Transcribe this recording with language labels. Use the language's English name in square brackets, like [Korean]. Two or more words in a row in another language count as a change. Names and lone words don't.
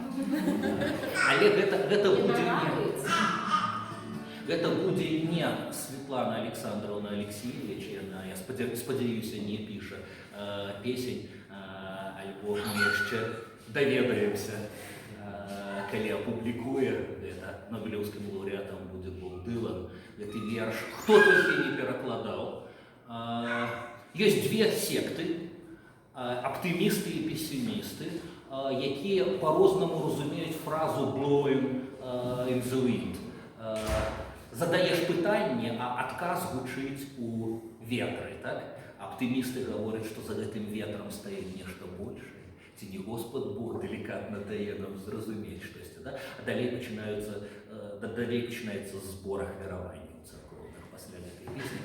[Belarusian] Але гэта будзе не Светлана Александровна Алексеевич, яна, я спадзяюся, не піша песень, альбо мы яшчэ даведаемся, калі апублікуе гэта. Нобелеўскім лаўрэатам будзе Боб Дылан. Гэты верш хто толькі не перакладаў. Ёсць две секты, аптымісты і песімісты, якія па-рознаму разумеюць фразу [English] «blowing in the wind». [Belarusian] Задаеш пытанне, а адказ гучыць у ветры. Так? Аптымісты гавораць, што за гэтым ветрам стаіць нешта большае. Ці не Господ Бог делікатна дае нам зразумець штосьці. Да? А далей пачынаецца збор ахвяраванняў царкоўных пасля гэтай песні.